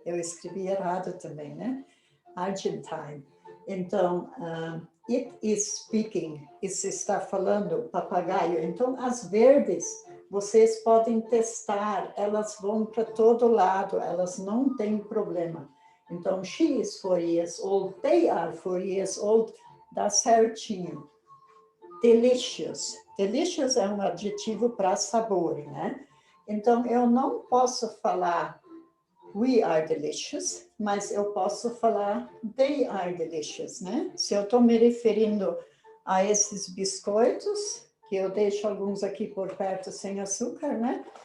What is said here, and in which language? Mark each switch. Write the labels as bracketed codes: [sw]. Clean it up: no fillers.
[pt] Eu escrevi errado também, né? Argentine. Então, [en] it is speaking, [pt] isso está falando, papagaio. Então, as verdes, vocês podem testar, elas vão para todo lado, elas não têm problema. [en] Então, she is 4 years old, they are 4 years old, [pt] dá certinho. [en] Delicious. [pt] Delicious é um adjetivo para sabor, né? Então, eu não posso falar [en] we are delicious, [pt] mas eu posso falar [en] they are delicious, [pt] né? Se eu estou me referindo a esses biscoitos, que eu deixo alguns aqui por perto sem açúcar, né?